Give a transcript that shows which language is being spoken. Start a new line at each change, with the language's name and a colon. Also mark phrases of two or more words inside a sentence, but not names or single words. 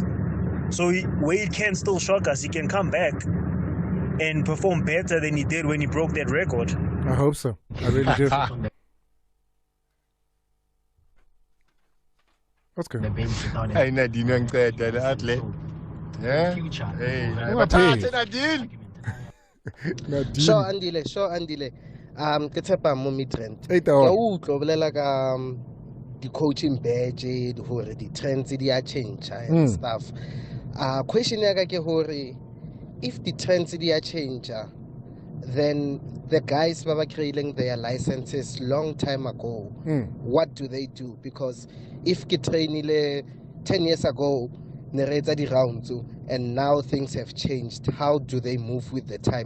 English: So Wade can still shock us. He can come back and perform better than he did when he broke that record. I hope so. I really do. What's going on? Hey, Nadine, I'm glad that athlete. Yeah? Hey, Nadine. Sure, Andile.
Southern Sotho: Ke tshepa mo mitrend.
English: Hey,
Southern Sotho: ke utlwa bolela ka
English: the coaching badge hore the trends they change and stuff. Question
Southern Sotho: ya ka ke hore
English: if the trends they change, then the guys who were creating their licenses long time ago, what do they do? Because if you trained 10 years ago, the rounds, and now things have changed, how do they move with the time?